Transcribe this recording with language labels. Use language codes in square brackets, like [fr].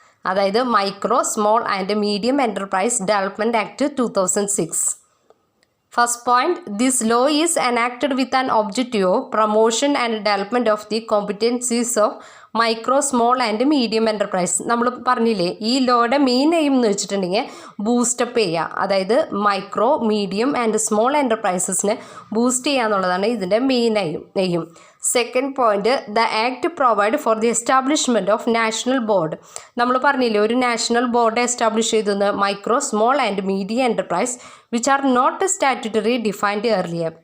[en] അതായത് micro small and medium enterprise development act 2006. First point, this law is enacted with an objective of promotion and development of the competencies of micro small and medium enterprise. [ml] നമ്മൾ പറഞ്ഞില്ലേ, ഈ ലോയുടെ main aim എന്ന് വെച്ചിട്ടുണ്ടെങ്കിൽ boost up ചെയ്യുക, അതായത് micro medium and small എൻ്റർപ്രൈസസിനെ boost ചെയ്യുക എന്നുള്ളതാണ് ഇതിൻ്റെ main aim. [en] Second point, the act provide for the establishment of national board. [ml] നമ്മൾ പറഞ്ഞില്ലേ, ഒരു [en] National board establish ചെയ്തെന്ന് micro small and medium enterprise which are not statutory defined earlier.